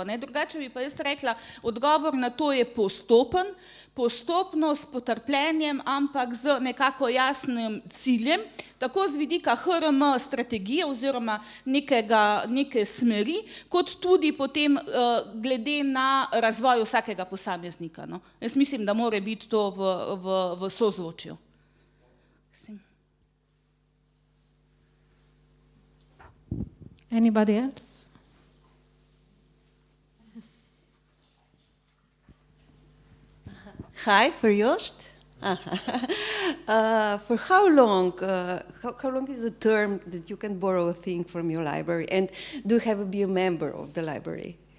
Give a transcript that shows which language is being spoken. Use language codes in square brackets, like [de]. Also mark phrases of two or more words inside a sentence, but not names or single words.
[sl] Drugače bi pa jaz rekla, odgovor na to je postopen, postopno, s potrpljenjem, ampak z nekako jasnim ciljem, tako z vidika HRM strategije oziroma neke smeri, kot tudi potem glede na razvoj vsakega posameznika. Jaz mislim, da mora biti to v sozvočju. [en] Anybody else? Hi, for Joost. For how long is the term that you can borrow a thing from your library, and do you have to be a member of the library?